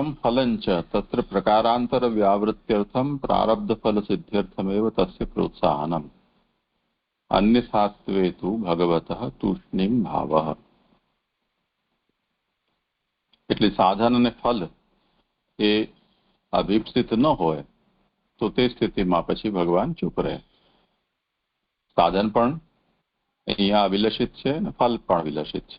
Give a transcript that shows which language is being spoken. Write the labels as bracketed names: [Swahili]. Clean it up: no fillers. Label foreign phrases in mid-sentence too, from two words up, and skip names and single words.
[Sanskrit] फलंच तत्र प्रकारांतर व्यावृत्त्यर्थम प्रारब्ध फल सिद्ध्यर्थमेव तस्य प्रोत्साहनम अन्यथात्वे तु भगवतः तूष्णीम भावः. [Gujarati] એટલે સાધન અને ફલ એ અભીપ્સિત ન હોય તો તે સ્થિતિમાં પછી ભગવાન ચૂપ રહે. સાધન પણ અહીંયા અવિલષિત છે અને ફલ પણ વિલષિત છે.